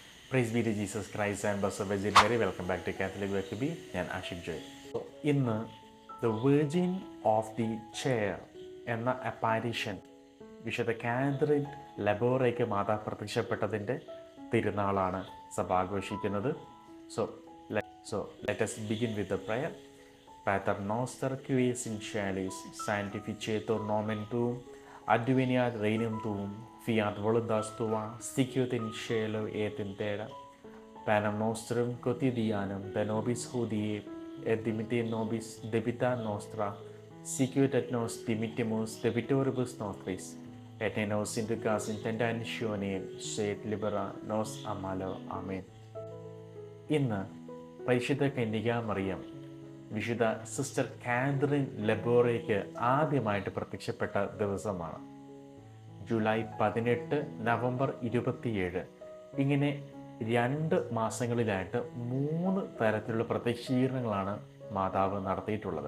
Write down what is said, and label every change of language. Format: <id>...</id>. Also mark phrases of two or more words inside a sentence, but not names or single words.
<en>Praise be to Jesus Christ and Blessed Virgin Mary. Welcome back to Catholic Way to Be.</en> <ml>ഞാൻ ആഷിഖ് ജോയ്. ഇന്ന് ദ വെർജിൻ ഓഫ് ദി ചെയർ എന്ന അപ്പാരിഷൻ വിശുദ്ധ കാതറിൻ ലബോറയ്ക്ക് മാതാ പ്രത്യക്ഷപ്പെട്ടതിൻ്റെ തിരുനാളാണ് സഭ ആഘോഷിക്കുന്നത്.</ml> <en>So let us begin with the prayer.</en> <la>Pater noster qui es in caelis, sanctificetur nomen tuum, adveniat regnum tuum, fiat voluntas tua, sicut in cielo et in terra. Panem nostrum quotidianum da nobis hodie, et dimitte nobis debita nostra, sicut et nos dimittimus debitoribus nostris, et ne nos inducas in tentationem, sed libera nos a malo. Amen.</la> <ml>ഇന്ന് പരിശുദ്ധ കന്യകാമറിയം വിശുദ്ധ സിസ്റ്റർ കാതറിൻ ലബോറയ്ക്ക് ആദ്യമായിട്ട് പ്രത്യക്ഷപ്പെട്ട ദിവസമാണ്. ജൂലൈ 18, നവംബർ 27, ഇങ്ങനെ 2 മാസങ്ങളിലായിട്ട് 3 തരത്തിലുള്ള പ്രത്യക്ഷീകരണങ്ങളാണ് മാതാവ് നടത്തിയിട്ടുള്ളത്.</ml>